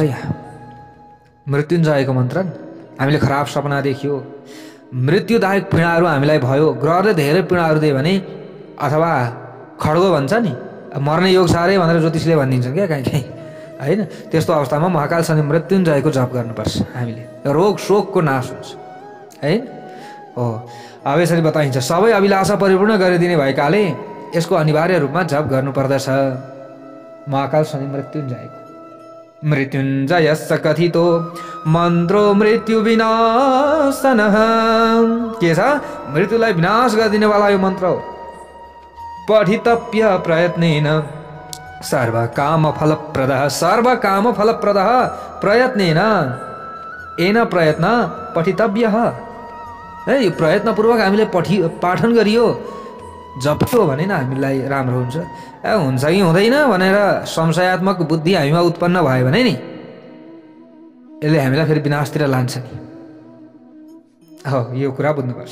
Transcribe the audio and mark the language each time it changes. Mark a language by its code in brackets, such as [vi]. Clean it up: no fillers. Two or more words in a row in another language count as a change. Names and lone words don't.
[ne] यहाँ मृत्युञ्जयको मन्त्र हामीले खराब सपना देखियो, मृत्युदायक पीडाहरू हामीलाई भयो, ग्रहले धेरै पीडाहरू दियो भने, अथवा खड्गो भन्छ नि मर्ने योग छ अरे भनेर ज्योतिषले भनिदिन्छन् क्या कहीँ कहीँ होइन। त्यस्तो अवस्थामा महाकाल शनि मृत्युञ्जयको जप गर्नुपर्छ हामीले, रोग शोकको नाश हुन्छ है। हो अब यसरी बताइन्छ, सबै अभिलाषा परिपूर्ण गरिदिने भएकाले यसको अनिवार्य रूपमा जप गर्नुपर्दछ महाकाल शनि मृत्युञ्जयको। [sa] मृत्युञ्जयस्य कथितो मन्त्रो मृत्यु विनाशनः। [ne] के छ? मृत्युलाई विनाश गरिदिनेवाला यो मन्त्र हो। [sa] पठितव्य प्रयत्नेन सर्वकामफलप्रदः। सर्वकामफलप्रदः प्रयत्नेन, एन प्रयत्न पठितव्यः। [ne] है यो प्रयत्नपूर्वक हामीले पाठन गरियो, जप्यो भने न हामीलाई राम्रो हुन्छ। हुन्छ कि हुँदैन भनेर संशयात्मक बुद्धि हामीमा उत्पन्न भयो भने नि यसले हामीलाई फेरि विनाशतिर लान्छ नि। हो यो कुरा बुझ्नुपर्छ।